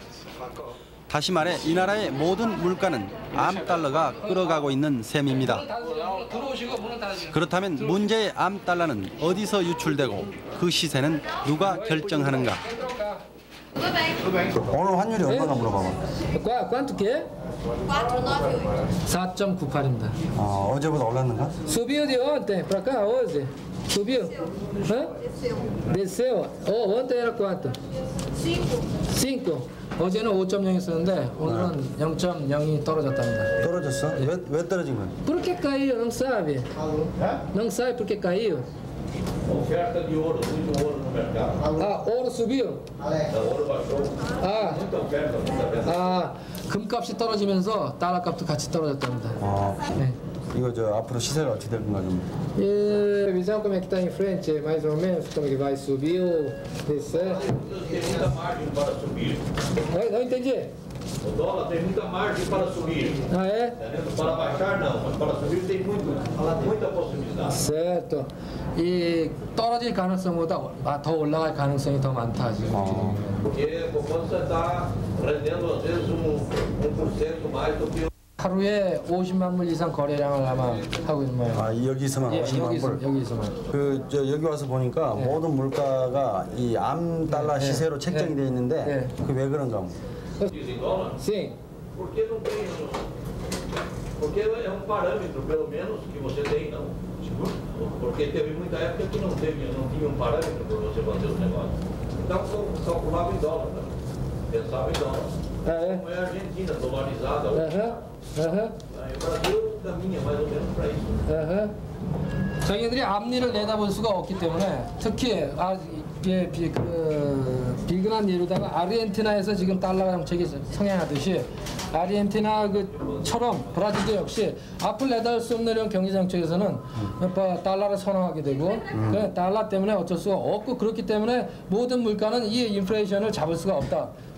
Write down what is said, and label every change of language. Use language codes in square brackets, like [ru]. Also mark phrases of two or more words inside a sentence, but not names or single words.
[ko] 다시 말해 이 나라의 모든 물가는 암달러가 끌어가고 있는 셈입니다. 그렇다면 문제의 암달러는 어디서 유출되고 그 시세는 누가 결정하는가? 오늘 환율이 얼마나 물어봐봐. [pt] Quanto que é? [ko] 4.98입니다. 어제보다 올랐는가? [pt] Subiu de ontem para cá hoje. Subiu? Hã? Desceu. Ontem era quanto? 5. [ko] 어제는 5.0이었는데 오늘은 0.0이 떨어졌답니다. 떨어졌어? 왜 떨어진 거야? [pt] Por que caiu? Não sabe? Não sabe por que caiu? Oferta de ouro, muito ouro no mercado. Ouro subiu? Ouro baixou. Muita oferta, muita venda. [ko] 금값이 떨어지면서 달러 값도 같이 떨어졌답니다. 네. 이거 앞으로 시세가 어떻게 될 건가 좀. [pt] Visão como é que está em frente, mais ou menos, como é que vai subir ou descer? Tem muita margem para subir. Não entendi. O dólar tem muita margem para subir. Ah, é? Para baixar não, mas para subir tem muita possibilidade. Certo. [ko] E 떨어질 가능성보다 더 올라갈 가능성이 더 많다 지금. [pt] Porque quando você está rendendo às vezes 1% mais do que [ko] 하루에 50만 불 이상 거래량을 아마 하고 있는 모양이에요. 아, 여기서만 50만 불? 여기서만. 여기 와서 보니까 모든 물가가 이 암달러 시세로 책정이 돼 있는데 그게 왜 그런가? [pt] Sim. Porque é parâmetro, pelo menos, que você tem, não? Porque teve muita época que não tinha parâmetro para você fazer os negócios. Então, calculava em dólar, né? Pensava em dólar. Como é a Argentina, dolarizada. O Brasil caminha mais ou menos para isso. [ko] 자기들이 앞니를 내다볼 수가 없기 때문에 특히 비근한 예로다가 아르헨티나에서 지금 달러 정책이 성행하듯이 아르헨티나처럼 브라질도 역시 앞을 내다볼 수 없는 이런 경제 정책에서는 달러를 선호하게 되고 그 달러 때문에 어쩔 수가 없고 그렇기 때문에 모든 물가는 이 인플레이션을 잡을 수가 없다.